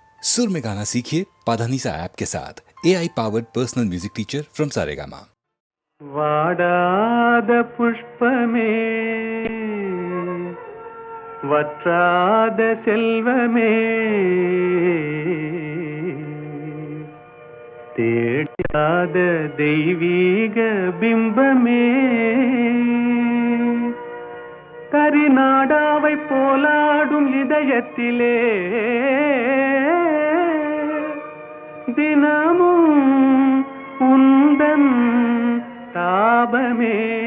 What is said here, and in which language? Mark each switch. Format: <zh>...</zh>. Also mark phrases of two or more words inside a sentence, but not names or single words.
<hi>सुर में गाना सीखिए पाधानीसा ऐप के साथ</hi> <en>AI powered personal music teacher from Saregama.</en> <ta>வாடாத புஷ்பமே வற்றாத செல்வமே தேடாத தெய்வீக பிம்பமே கரிநாடாவை போலாடும் இதயத்திலே தினமும் உந்தன் தாபமே</ta>